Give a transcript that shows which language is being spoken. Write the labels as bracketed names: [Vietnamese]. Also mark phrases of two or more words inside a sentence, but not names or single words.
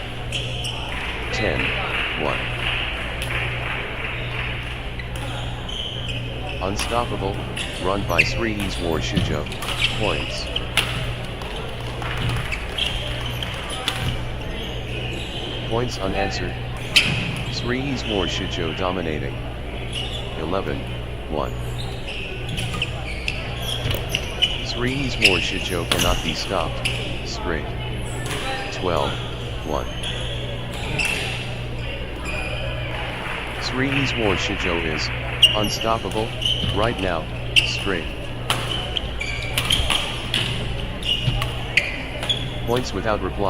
[English] 10-1. Unstoppable run by Sri's War Shijo. Points. Points unanswered. Sri's War Shijo dominating. 11-1. Sri's war Shijo cannot be stopped, straight. 12-1. Sri's war Shijo is unstoppable right now, straight. Points without reply.